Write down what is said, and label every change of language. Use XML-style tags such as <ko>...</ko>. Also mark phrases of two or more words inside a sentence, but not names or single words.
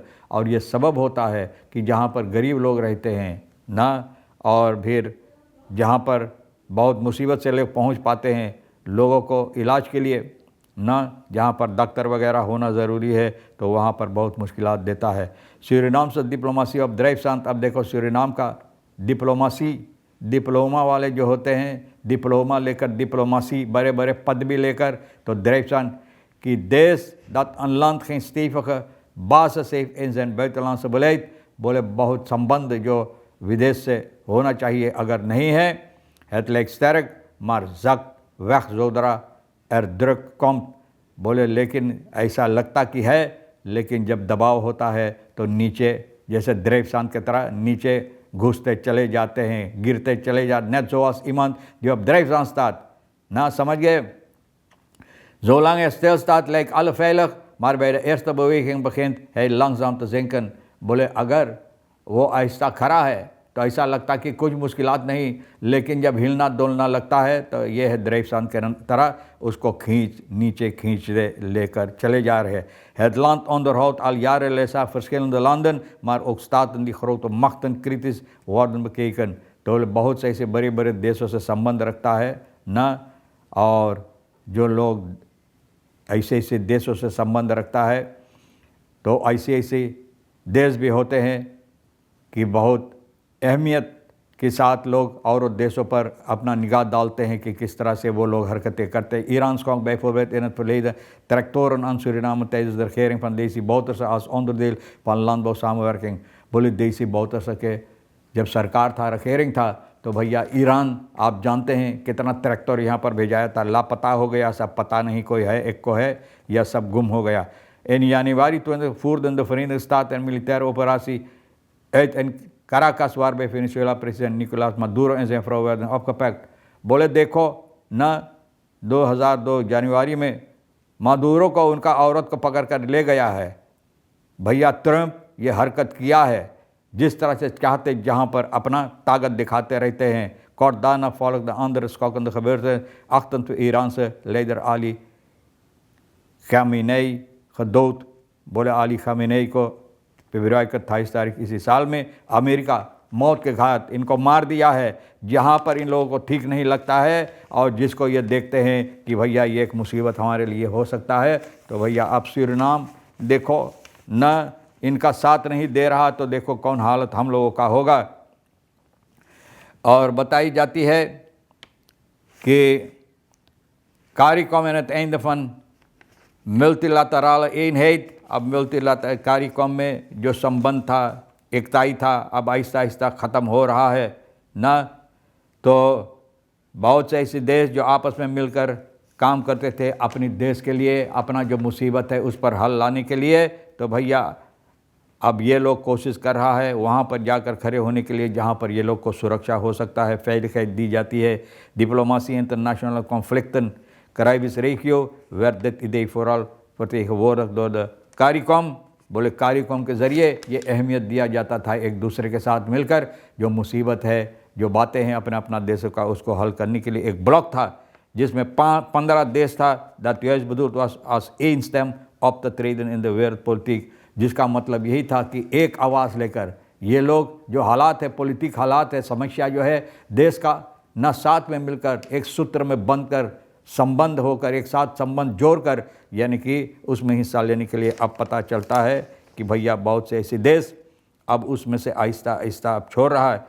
<hi>और ये सबब होता है कि जहाँ पर गरीब लोग रहते हैं ना, और फिर जहाँ पर बहुत मुसीबत से लोग पहुँच पाते हैं लोगों को इलाज के लिए ना, जहाँ पर डॉक्टर वगैरह होना ज़रूरी है, तो वहाँ पर बहुत मुश्किलात देता है। सूरीनाम से</hi> <en>diplomacy of</en> <hi>ड्राइवसांत। अब देखो, सूरीनाम का डिप्लोमेसी, डिप्लोमा वाले जो होते हैं, डिप्लोमा लेकर डिप्लोमेसी बड़े बड़े पदवी लेकर, तो ड्राइवसांत की देश</hi> <nl>dat een land geen stevige basis heeft in zijn buitenlandse beleid।</nl> <hi>बोले बहुत संबंध जो विदेश से होना चाहिए, अगर नहीं है,</hi> <nl>het lijkt sterk maar zakt weg zodra erdruk</nl> <hi>बोले लेकिन ऐसा लगता कि है, लेकिन जब दबाव होता है तो नीचे जैसे Drijfzand की तरह नीचे घुसते चले जाते हैं, गिरते चले जाते।</hi> <nl>Net zoals iemand die op Drijfzand staat. Nou,</nl> <hi>समझ गए?</hi> <nl>Zolang hij stilstaat lijkt alles veilig, maar bij de eerste beweging begint hij langzaam te zinken.</nl> <hi>बोले अगर वो ऐसा खड़ा है तो ऐसा लगता कि कुछ मुश्किलात नहीं, लेकिन जब हिलना डोलना लगता है तो ये है Drijfzand के तरह, उसको नीचे खींच लेकर चले जा रहे हैं।</hi> <nl>Het land onderhoudt al jarenlang verschillende landen, maar ook staten die grote machten kritisch worden bekeken।</nl> <hi>तो बहुत से ऐसे बड़े बड़े देशों से संबंध रखता है ना, और जो लोग ऐसे ऐसे देशों से संबंध रखता है तो ऐसे ऐसे देश भी होते हैं कि बहुत अहमियत के साथ लोग और देशों पर अपना निगाह डालते हैं कि किस तरह से वो लोग हरकतें करते हैं।</hi> <nl>Iran schonk bijvoorbeeld in het verleden tractoren aan Suriname tijdens de regering van Desi Bouterse als onderdeel van landbouwsamenwerking।</nl> <hi>बोले देसी Bouterse के जब सरकार था, regering था, तो भैया ईरान आप जानते हैं कितना ट्रैक्टर यहाँ पर भेजाया था, लापता हो गया, सब पता नहीं कोई है, एक को है या सब गुम हो गया।</hi> <nl>In januari voerden de Verenigde Staten een militaire operatie uit in Caracas, waarbij Venezuela president Nicolás Maduro en zijn vrouw werden opgepakt।</nl> <hi>बोले देखो न 2002 जनवरी में मादुरो को उनका औरत को पकड़ कर ले गया है। भैया ट्रंप ये हरकत किया है जिस तरह से चाहते, जहाँ पर अपना ताकत दिखाते रहते हैं।</hi> <nl>Kort daarna volgde andere schokkende gebeurtenissen। 28 Iraanse leider Ali Khamenei gedood।</nl> <hi>बोले अली खामेनेई को फरवरी की 28 तारीख इसी साल में अमेरिका मौत के घाट इनको मार दिया है, जहाँ पर इन लोगों को ठीक नहीं लगता है और जिसको ये देखते हैं कि भैया ये एक मुसीबत हमारे लिए हो सकता है। तो भैया अब सूरीनाम देखो न इनका साथ नहीं दे रहा, तो देखो कौन हालत हम लोगों का होगा। और बताई जाती है कि</hi> <nl>CARICOM in het einde van multilaterale eenheid,</nl> <hi>अब multilateral CARICOM में जो संबंध था, एकताई था, अब आहिस्ता आहिस्ता ख़त्म हो रहा है ना। तो बहुत से ऐसे देश जो आपस में मिलकर काम करते थे अपनी देश के लिए, अपना जो मुसीबत है उस पर हल लाने के लिए, तो भैया अब ये लोग कोशिश कर रहा है वहाँ पर जाकर खड़े होने के लिए जहाँ पर ये लोग को सुरक्षा हो सकता है, veiligheid दी जाती है।</hi> <nl>Diplomatie internationale conflicten Caribisch regio werd dit idee vooral vertegenwoordigd door de CARICOM।</nl> <hi>बोले CARICOM के ज़रिए ये अहमियत दिया जाता था एक दूसरे के साथ मिलकर, जो मुसीबत है, जो बातें हैं अपने अपना देशों का, उसको हल करने के लिए एक ब्लॉक था जिसमें 15 देश था।</hi> <nl>Dat juist bedoeld was als één stem op te treden in de wereldpolitiek,</nl> <hi>जिसका मतलब यही था कि एक आवाज़ लेकर ये लोग जो हालात है, पॉलिटिक हालात है, समस्या जो है देश का, न साथ में मिलकर एक सूत्र में बंध कर संबंध होकर एक साथ संबंध जोड़कर, यानी कि उसमें हिस्सा लेने के लिए अब पता चलता है कि भैया बहुत से ऐसे देश अब उसमें से आहिस्ता आहिस्ता अब छोड़ रहा है।</hi>